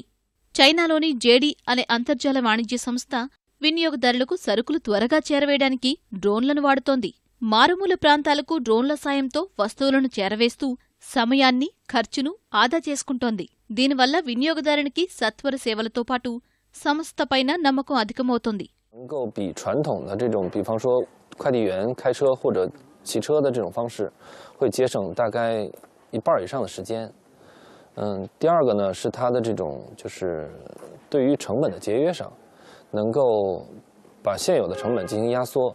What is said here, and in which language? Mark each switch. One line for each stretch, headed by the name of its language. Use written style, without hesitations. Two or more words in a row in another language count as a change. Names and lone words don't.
Telugu: చైనాలోని జేడీ అనే అంతర్జాల వాణిజ్య సంస్థ వినియోగదారులకు సరుకులు త్వరగా చేరవేయడానికి డ్రోన్లను వాడుతోంది. మారుమూల ప్రాంతాలకు డ్రోన్ల సాయంతో వస్తువులను చేరవేస్తూ సమయాన్ని, ఖర్చును ఆదా చేసుకుంటోంది. దీనివల్ల వినియోగదారునికి సత్వర సేవలతో పాటు సంస్థపైన నమ్మకం అధికమవుతోంది.
Chinese: 能够比传统的这种比方说快递员开车或者骑车的这种方式会节省大概一半以上的时间。第二个呢是它的这种就是对于成本的节约上能够把现有的成本进行压缩。